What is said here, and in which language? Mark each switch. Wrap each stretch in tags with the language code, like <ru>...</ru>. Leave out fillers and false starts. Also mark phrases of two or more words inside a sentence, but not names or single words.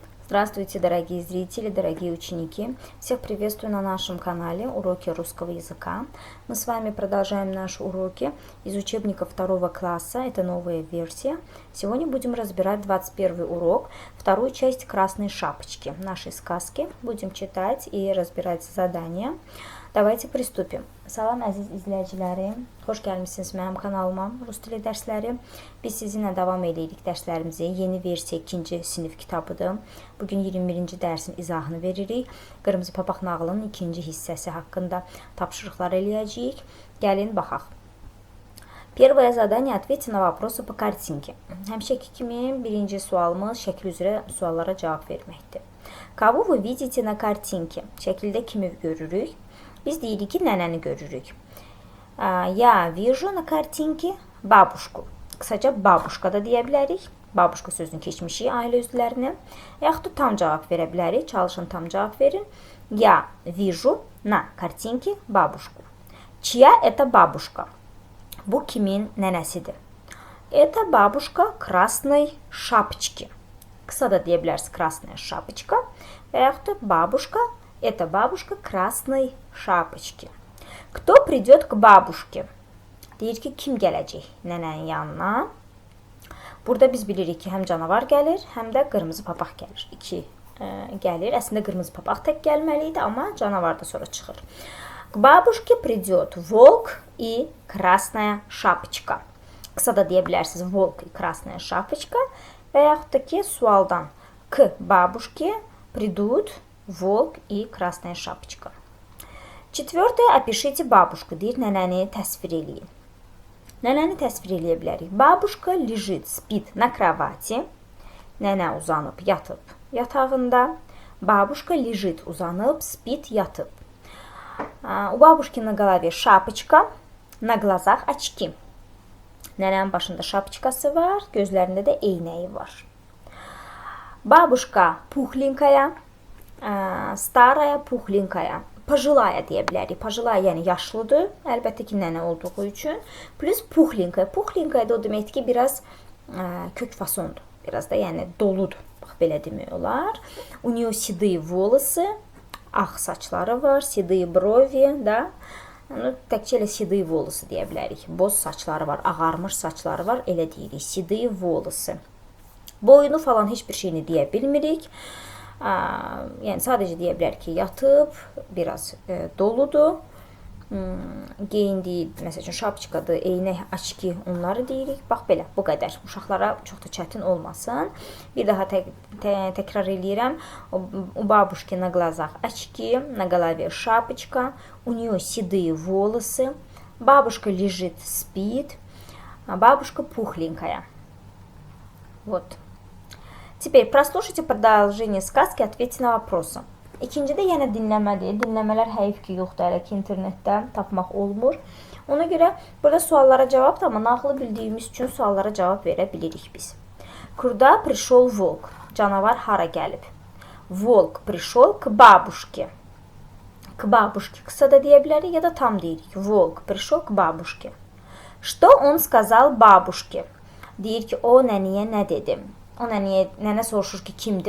<ru>Здравствуйте, дорогие зрители, дорогие ученики! Всех приветствую на нашем канале «Уроки русского языка». Мы с вами продолжаем наши уроки из учебника 2 класса. Это новая версия. Сегодня будем разбирать 21 урок, вторую часть «Красной шапочки» нашей сказки. Будем читать и разбирать задания. Давайте pриступим.</ru> <az>Salam əziz izləyicilərim, xoş gəlmişsiniz mənim kanalıma, Rus dili dərsləri. Biz sizinlə davam edirik dərslərimizi. Yeni versiya 2-ci sinif kitabıdır. Bugün 21-ci dərsin izahını veririk. Qırmızı papaq nağılının 2-ci hissəsi haqqında tapşırıqlar eləyəcəyik. Gəlin baxaq.</az> <ru>Первое задание. Ответьте на вопросы по картинке.</ru> <az>Həmişəki kimi birinci sualımız şəkil üzrə suallara cavab verməkdir.</az> <ru>Kого вы видите на картинке?</ru> <az>Şəkildə kimi görürük? Biz deyirik ki, nənəni görürük.</az> <ru>Я вижу на картинке бабушку.</ru> <az>Qısaca babuşka da deyə bilərik. Babuşka sözünü keçmişik ailə üzvlərini. Yaxud da tam cavab verə bilərik. Çalışın tam cavab verin.</az> <ru>Я вижу на картинке бабушку. Чья это бабушка?</ru> <az>Bu kimin nənəsidir?</az> <ru>Это бабушка красной шапочки.</ru> <az>Qısa da deyə bilərsiniz</az> <ru>красная шапочка.</ru> <az>Və yaxud da бабушка.</az> <ru>Это бабушка красной шапочки. Кто придет к бабушке?</ru> <az>Deyir ki, kim gələcək nənənin yanına? Burada biz bilirik ki, həm canavar gəlir, həm də qırmızı papaq gəlir. İki gəlir. Əslində qırmızı papaq tək gəlməli idi, amma canavar da sonra çıxır.</az> <ru>К бабушке придет волк и красная шапочка.</ru> <az>Qısa da deyə bilərsiniz</az> <ru>волк и красная шапочка.</ru> <az>Və yaxud da ki, sualdan</az> <ru>к бабушке придут волк и красная шапочка. Четвертое. Опишите бабушку.</ru> <az>Deyir, nənəni təsvir eləyin. Nənəni təsvir eləyə bilərik.</az> <ru>Бабушка лежит, спит на кровати.</ru> <az>Nənə uzanıb, yatıb yatağında.</az> <ru>Бабушка лежит, uzanıb, спит, yatıb. У бабушки на голове шапочка, на глазах очки.</ru> <az>Nənənin başında şapçikası var, gözlərində də eynəyi var.</az> <ru>Бабушка пухленькая, starая пухленькая.</ru> <az>Пожилая deyə bilərik. Пожилая yəni yaşlıdır. Əlbəttə ki, nənə olduğu üçün. Plus пухленькая. Пухленькая da o deməkdir ki, biraz kök fasondur. Biraz da yəni doludur. Bax, belə demək olar.</az> <ru>У нее седые волосы.</ru> <az>Ağ saçları var.</az> <ru>Седые брови,</ru> <az>da. Təkcə elə</az> <ru>седые волосы</ru> <az>deyə bilərik. Boz saçları var, ağarmış saçları var. Elə deyirik.</az> <ru>Седые волосы.</ru> <az>Boyunu falan heç bir şeyini deyə bilmirik. Yəni sadəcə deyə bilər ki, yatıb, biraz doludur. Geyindiyi, məsəl üçün, şapçikadır, eynək, açki, onları deyirik. Bax, belə, bu qədər. Uşaqlara çox da çətin olmasın. Bir daha təkrar eləyirəm.</az> <ru>У бабушки на глазах очки, на голове шапочка, у нее седые волосы, бабушка лежит, спит, бабушка пухленькая. Вот. Теперь прослушайте продолжение сказки, ответьте на вопросы.</ru> <az>İkincidə yenə dinləmədir. Dinləmələr həyif ki, yoxdur, hələ ki, internetdə tapmaq olmur. Ona görə burada suallara cavab da, amma nağılı bildiyimiz üçün suallara cavab verə bilirik biz.</az> <ru>Куда пришел волк?</ru> <az>Canavar hara gəlib?</az> <ru>Волк пришел к бабушке. К бабушке</ru> <az>qısa da deyə bilərik, ya da tam deyirik.</az> <ru>Волк пришел к бабушке. Что он сказал бабушке?</ru> <az>Deyir ki, o nəniyə nə dedi? O nənə soruşur ki, kimdir?</az>